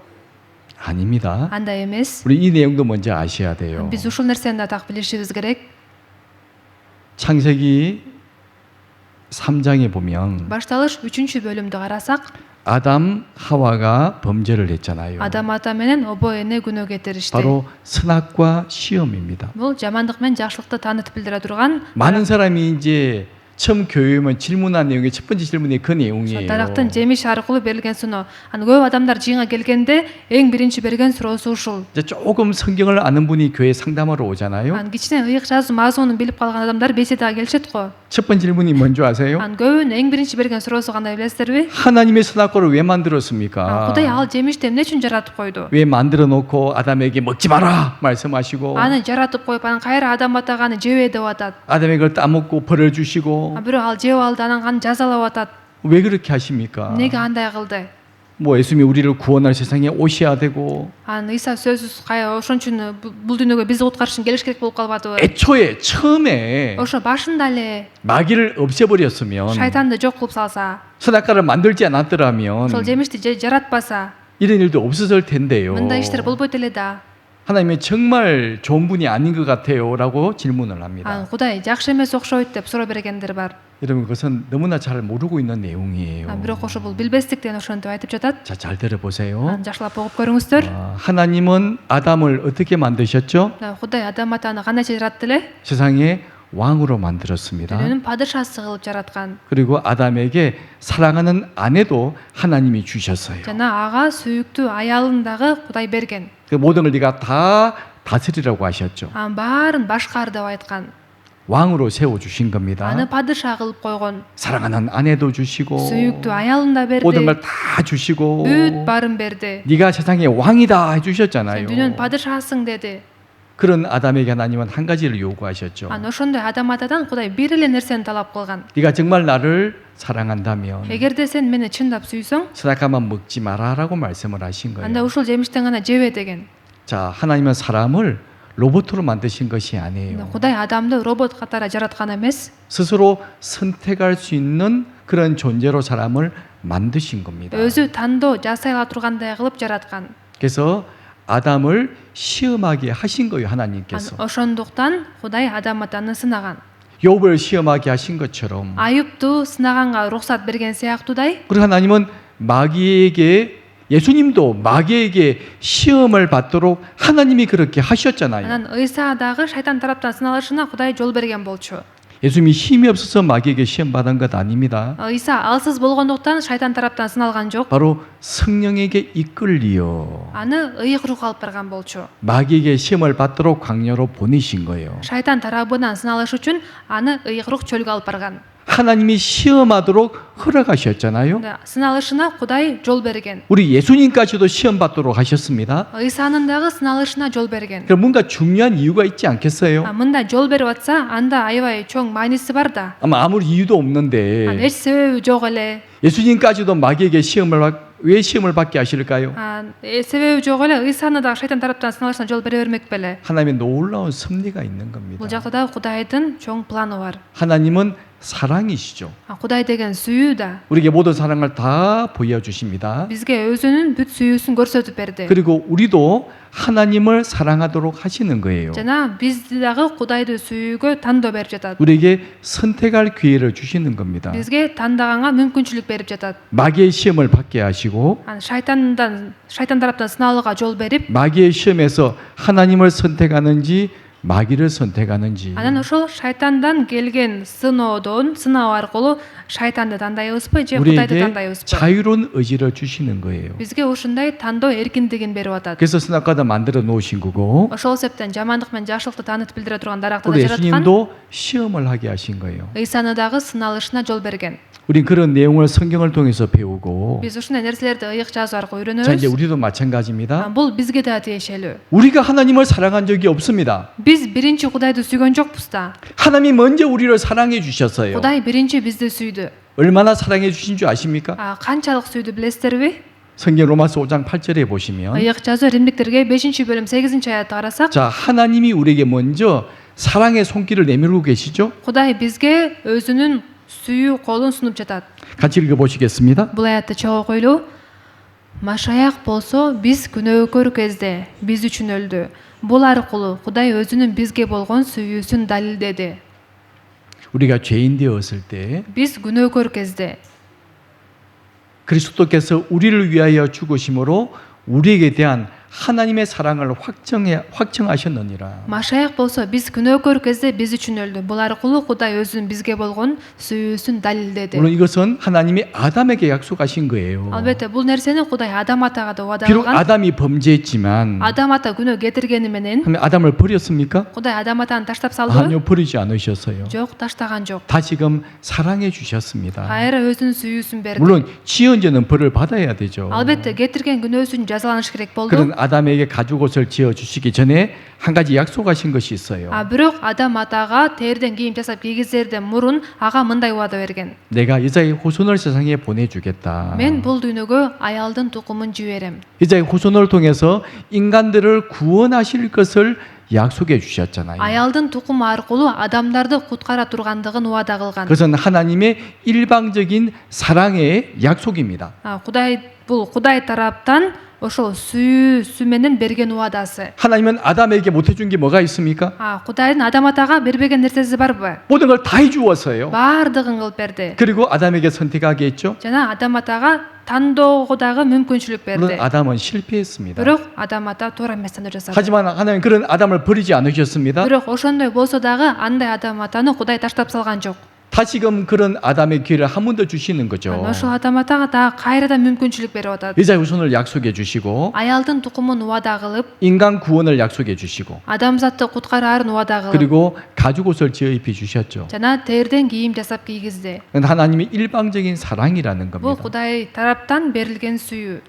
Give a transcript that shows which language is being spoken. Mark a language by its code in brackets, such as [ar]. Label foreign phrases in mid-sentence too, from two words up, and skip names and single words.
[ko] 아닙니다. [ky] Андай эмес. [ko] 우리 이 내용도 먼저 아셔야 돼요. [ky] Биз ушул нерсени да так билишибиз керек. [ko] 창세기 3장에 보면 [ky] Башталыш 3-бөлүмдү карасак, [ko] 아담 하와가 범죄를 했잖아요. [ky] Адам ата менен обо эне күнөө кетиришти. [ko] 바로 선악과 시험입니다. [ky] Бул жамандык менен жакшылыкты таанытып билдире турган [ko] 많은 사람이 이제 처음 교회 오면 질문한 내용이 첫 번째 질문이 그 내용이에요. [ky] дарактын жемиш аркылуу берилген суноо. Аны көп адамдар жыйынга келгенде эң биринчи берген суроосу ушул. [ko] 이제 조금 성경을 아는 분이 교회 상담하러 오잖아요. [ky] Аны кичине ыйык жазуу мазмунун билип калган адамдар беседага келишет го. [ko] 첫 번째 질문이 뭔지 아세요? [ky] Аны көбүнүн эң биринчи берген суроосу кандай билесиздерби? [ko] 하나님의 선악과를 왜 만들었습니까? [ky] Кудай ал жемишти эмне үчүн жаратып койду? [ko] 왜 만들어 놓고 아담에게 먹지 마라 말씀하시고 [ky] Аны жаратып коюп, анан кайра Адам атага аны жебе деп атат. [ko] 아담에게 그걸 따먹고 벌을 주시고 [ky] Бирок ал жеп алды, анан аны жазалап атат. [ko] 왜 그렇게 하십니까? [ky] Эмнеге андай кылды? [ko] 뭐 예수님이 우리를 구원할 세상에 오셔야 되고 [ky] Аны Иса сөзсүз ошон үчүн бул дүйнөгө бизди куткарыш үчүн келиш керек болуп калбадыбы? [ko] 애초에 처음에 [ky] Ошо башында эле [ko] 마귀를 없애버렸으면 [ky] шайтанды жок кылып салса, [ko] 선악과를 만들지 않았더라면 [ky] ошол жемишти жаратпаса, [ko] 이런 일도 없었을 텐데요. [ky] мындай иштер болбойт эле да. [ko] 하나님이 정말 좋은 분이 아닌 것 같아요라고 질문을 합니다. [ky] Аны Кудай жакшы эмес окшойт деп суроо бергендер бар. [ko] 여러분 그것은 너무나 잘 모르고 있는 내용이에요. [ky] Бирок ошо бул билбестиктен ошентип айтып жатат. [ko] 자, 잘 들어보세요. [ky] Аны жакшылап угуп көрүңүздөр. [ko] 하나님은 아담을 어떻게 만드셨죠? [ky] Кудай Адам атаны кандайча жаратты эле? [ko] 세상의 왕으로 만들었습니다. [ky] Дүйнөнүн падышасы кылып жараткан. [ko] 그리고 아담에게 사랑하는 아내도 하나님이 주셨어요. [ky] Жана ага сүйүктүү аялын дагы Кудай берген. [ko] 그 모든 걸 네가 다 다스리라고 하셨죠. [ky] Анын баарын башкар деп айткан. [ko] 왕으로 세워 주신 겁니다. [ky] Аны падыша кылып койгон. [ko] 사랑하는 아내도 주시고 [ky] Сүйүктүү аялын да [ko] 모든 [ky] берди. [ko] 걸 다 주시고 [ky] Бүт баарын берди. [ko] 네가 세상의 왕이다 [ky] Сен [ko] 해주셨잖아요. [ky] дүйнөнүн падышасың деди. [ko] 그런 아담에게 하나님은 한 가지를 요구하셨죠. [ky] Ана ошондой адам атадан Кудай бир эле нерсени талап кылган. [ko] 네가 정말 나를 사랑한다면 [ky] Эгерде сен мени чындап сүйсөң, [ko] 선악과만 먹지 마라라고 말씀을 하신 [ky] анда [ko] 거예요. [ky] ушул жемиштен гана жебе деген. [ko] 자, 하나님은 사람을 로봇으로 만드신 것이 [ky] Анда [ko] 아니에요. [ky] Кудай адамды робот катары жараткан эмес, [ko] 스스로 선택할 수 있는 그런 존재로 사람을 만드신 겁니다. [ky] өзү тандоо жасай ала тургандай кылып жараткан. [ko] 그래서 아담을 시험하게 하신 거예요, 하나님께서. [ky] Ошондуктан Кудай адам атаны сынаган. [ko] 욥을 시험하게 하신 것처럼. [ky] Аюпту сынаганга уруксат берген сыяктуудай, [ko] 그리고 하나님은 마귀에게, 예수님도 마귀에게 시험을 받도록 하나님이 그렇게 하셨잖아요. [ky] анан Ыйса дагы шайтан тараптан сыналышына Кудай жол берген болчу. [ko] 예수님이 힘이 없어서 마귀에게 시험 받은 것 아닙니다. [ky] Ыйса алсыз болгондуктан шайтан тараптан сыналган жок. [ko] 바로 성령에게 이끌리어 [ky] Аны ыйык рух алып барган болчу. [ko] 마귀에게 시험을 받도록 광야로 보내신 거예요. [ky] Шайтан тарабынан сыналыш үчүн аны ыйык рух чөлгө алып барган. [ko] 하나님이 시험하도록 허락하셨잖아요. [ky] Сыналышына Кудай жол берген. [ko] 우리 예수님까지도 시험 받도록 하셨습니다. [ky] Ыйсанын дагы сыналышына жол берген. [ko] 그럼 뭔가 중요한 이유가 있지 않겠어요? [ky] Мында жол берип атса, анда аябай чоң мааниси бар да. [ko] 아마 아무 이유도 없는데 [ky] Эч себеби жок эле. [ko] 예수님까지도 마귀에게 왜 시험을 받게 하실까요? [ky] Себеби жок эле Ыйсаны дагы шайтан тараптан сыналышына жол бере бермек беле. [ko] 하나님의 놀라운 섭리가 있는 겁니다. [ky] Бул жакта дагы Кудайдын чоң планы бар. [ko] 하나님은 사랑이시죠. [ky] Кудай деген сүйүү да. [ko] 우리에게 모든 사랑을 다 보여주십니다. [ky] Бизге өзүнүн бүт сүйүүсүн көрсөтүп берди. [ko] 그리고 우리도 하나님을 사랑하도록 하시는 거예요. [ky] жана бизди дагы Кудайды сүйүүгө тандоо берип жатат. [ko] 우리에게 선택할 기회를 주시는 겁니다. [ky] Бизге тандаганга мүмкүнчүлүк берип жатат. [ko] 마귀의 시험을 받게 하시고 [ky] шайтан тараптан сыналууга жол берип, [ko] 마귀의 시험에서 하나님을 선택하는지 마귀를 선택하는지 [ky] анан ошол шайтандан келген сыноо аркылуу шайтанды тандайбызбы же Кудайды [ko] 우리에게 [ky] тандайбызбы? [ko] 자유로운 의지를 주시는 거예요. [ky] Бизге ушундай тандоо эркиндигин берип атат. [ko] 그래서 선악과도 만들어 놓으신 거고 [ky] Ошол себептен жамандык менен жакшылыкты таанытып билдире турган даракты да [ko] 우리 [ky] жараткан. [ko] 예수님도 시험을 하게 하신 거예요. [ky] Ыйсаны дагы сыналышына жол берген. [ko] 우리 그런 내용을 성경을 통해서 배우고 [ky] Биз ушундай нерселерди ыйык жазуу аркылуу [ko] 자 이제 [ky] үйрөнөбүз. [ko] 우리도 마찬가지입니다. [ky] Бул бизге да тиешелүү. [ko] 우리가 하나님을 사랑한 적이 없습니다. [ky] Биз биринчи Кудайды сүйгөн жокпуз да. [ko] 하나님이 먼저 우리를 사랑해 주셨어요. [ky] Кудай биринчи бизди сүйдү. [ko] 얼마나 사랑해 주신 줄 아십니까? [ky] Канчалык сүйдү билесиздерби? [ko] 성경 로마서 5장 8절에 보시면 [ky] ыйык жазуу Римдиктерге 5-бөлүм 8-аятты карасак, [ko] 자 하나님이 우리에게 먼저 사랑의 손길을 내밀고 계시죠? [ky] Кудай бизге өзүнүн сүйүү колун сунуп жатат. [ko] 같이 읽어보시겠습니다. [ky] Бул аятты чогуу койлуу. Машаяк болсо биз күнөөкөр кезде биз үчүн өлдү. Бул аркылуу Кудай өзүнүн бизге болгон сүйүүсүн далилдеди. [ko] 우리가 죄인 되었을 때 [ky] Биз күнөөкөр кезде [ko] 그리스도께서 우리를 위하여 죽으심으로 우리에게 대한 하나님의 사랑을 확정하셨느니라. [ky] Машаяк болсо биз күнөөкөр кезде биз үчүн өлдү. Бул аркылуу Кудай өзүнүн бизге болгон сүйүүсүн далилдеди. [ko] 물론 이것은 하나님이 아담에게 약속하신 거예요. [ky] Албетте бул нерсени Кудай Адам атага да убада [ko] 비록 [ky] кылган. [ko] 아담이 범죄했지만 [ky] Адам ата күнөө кетиргени менен [ko] 하나님 아담을 버렸습니까? [ky] Кудай Адам атаны таштап салдыбы? [ko] 아니요, 버리지 않으셨어요. [ky] Жок, таштаган жок. [ko] 다시금 사랑해 주셨습니다. [ky] Кайра өзүнүн сүйүүсүн берди. [ko] 물론 지은 죄는 벌을 받아야 되죠. [ky] Албетте кетирген күнөөсүн жазаланыш керек болду. [ko] 그런 아담에게 가죽 옷을 지어 주시기 전에 한 가지 약속하신 것이 있어요. [ky] Бирок Адам атага терден кийим жасап кийгизерден мурун ага мындай убада берген. [ko] 내가 여자의 후손을 세상에 보내주겠다. [ky] Мен бул дүйнөгө аялдын тукумун жиберем. [ko] 여자의 후손을 통해서 인간들을 구원하실 것을 약속해 주셨잖아요. [ky] Аялдын тукуму аркылуу адамдарды куткара тургандыгын убада кылган. [ko] 그것은 하나님의 일방적인 사랑의 약속입니다. [ky] Бул Кудай тараптан ошол сүйүүсү менен берген убадасы. [ko] 하나님은 아담에게 못 해준 게 뭐가 있습니까? [ky] Кудайдын Адам атага бербеген нерсеси барбы? [ko] 모든 걸 다 해주었어요. [ky] Баардыгын кылып берди. [ko] 그리고 아담에게 선택하게 했죠. [ky] жана Адам атага тандоого дагы мүмкүнчүлүк [ko] 물론 [ky] берди. [ko] 아담은 실패했습니다. [ky] Бирок Адам ата туура эмес тандоо жасады. [ko] 하지만 하나님 그런 아담을 버리지 않으셨습니다. [ky] Бирок ошондой болсо дагы андай Адам атаны Кудай таштап салган жок. [ko] 다시금 그런 아담의 기회를 한 번 더 주시는 거죠. [ky] Ошол Адам атага дагы кайрадан мүмкүнчүлүк берип атат. [ko] 여자의 후손을 약속해 주시고 [ky] Аялдын тукумун убада кылып, [ko] 인간 구원을 약속해 주시고 [ky] адамзатты куткараарын убада кылып, [ko] 그리고 가죽 옷을 지어 입혀 주셨죠. [ky] жана терден кийим жасап кийгизди. [ko] 하나님의 일방적인 사랑이라는 [ky] Бул [ko] 겁니다. [ky] Кудай тараптан берилген сүйүү.